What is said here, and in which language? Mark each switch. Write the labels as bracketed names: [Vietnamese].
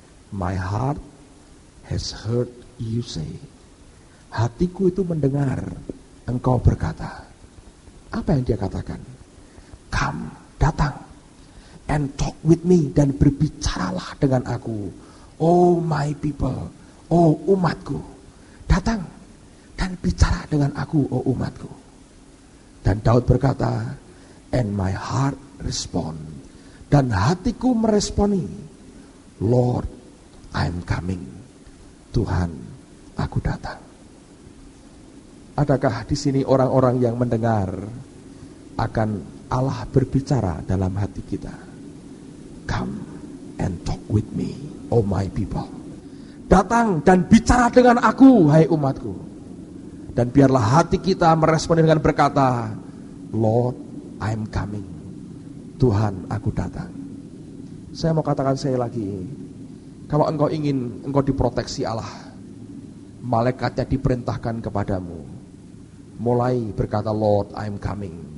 [English] My heart has heard you say. [Indonesian] Hatiku itu mendengar engkau berkata. Apa yang dia katakan? Come, datang. [English] and talk with me, [Indonesian] dan berbicaralah dengan aku. [English] Oh my people, [Indonesian] oh umatku, datang dan bicara dengan aku, oh umatku. Dan Daud berkata, [English] and my heart respond, [Indonesian] dan hatiku meresponi, [English] Lord, I'm coming. [Indonesian] Tuhan, aku datang. Adakah di sini orang-orang yang mendengar akan Allah berbicara dalam hati kita? [English] Come and talk with me, oh my people. [Indonesian] Datang dan bicara dengan aku, hai umatku. Dan biarlah hati kita merespon dengan berkata, [English] Lord, I'm coming. [Indonesian] Tuhan, aku datang. Saya mau katakan sekali lagi, kalau engkau ingin engkau diproteksi Allah, malaikatnya diperintahkan kepadamu, mulai berkata, [English] Lord, I'm coming.